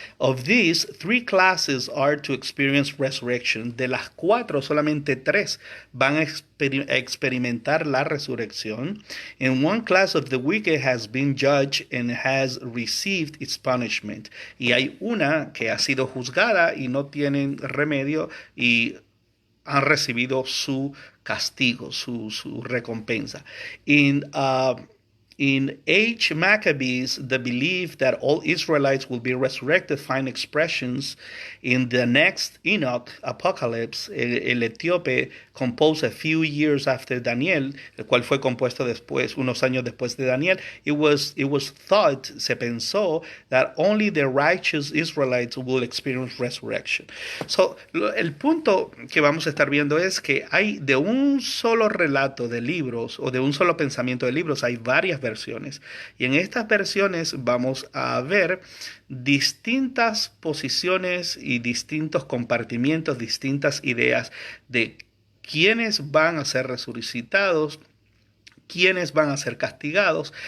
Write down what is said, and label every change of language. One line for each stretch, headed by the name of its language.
English: Of these, three classes are to experience resurrection.
Spanish: De las cuatro, solamente tres van a experimentar la resurrección.
English: And one class of the wicked has been judged and has received its punishment.
Spanish: Y hay una que ha sido juzgada y no tienen remedio y han recibido su castigo, su recompensa.
English: In H. Maccabees, the belief that all Israelites will be resurrected find expressions in the next Enoch Apocalypse.
Spanish: El etíope
English: composed a few years after Daniel,
Spanish: el cual fue compuesto después, unos años después de Daniel.
English: It was thought,
Spanish: se pensó,
English: that only the righteous Israelites will experience resurrection.
Spanish: So, el punto que vamos a estar viendo es que hay de un solo relato de libros o de un solo pensamiento de libros, hay varias versiones. Y en estas versiones vamos a ver distintas posiciones y distintos compartimientos, distintas ideas de quiénes van a ser resucitados, quiénes van a ser castigados.